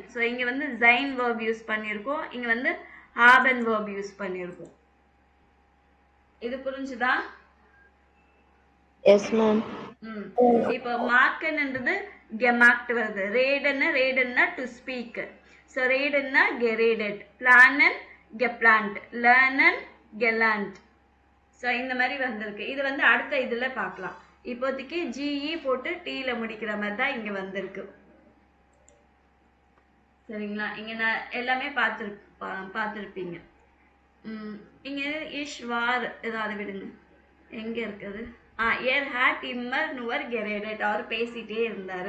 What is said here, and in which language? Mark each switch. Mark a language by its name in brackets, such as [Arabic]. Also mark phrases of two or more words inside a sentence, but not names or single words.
[Tamil] ஸோ இங்க வந்து ஜைன் வேர்ப் யூஸ் பண்ணியிருக்கோம், இங்க வந்து ஹாபன் வேர்ப் யூஸ் பண்ணியிருக்கோம். இது புரிஞ்சுதா? எஸ் மேம். இப்போ மார்க்கன்ன்றது gemacht வருது, ரேடன்னா [English] to speak. [Tamil] ஸோ ரேடன்னா [German] geredet, planen geplant, lernen gelernt. [Tamil] ஸோ இந்த மாதிரி வந்திருக்கு. இது வந்து அடுத்த இதுல பார்க்கலாம். இப்போதைக்கு ஜிஇ போட்டு டீல முடிக்கிற மாதிரி தான் இங்க வந்திருக்கு சரிங்களா. இங்க நான் எல்லாமே பார்த்துருப்பீங்க. இங்க [German] ich war [Tamil] ஏதாவது விடுங்க, எங்க இருக்குது, [German] er hat immer nur geredet [Tamil] அவர் பேசிட்டே இருந்தாரு.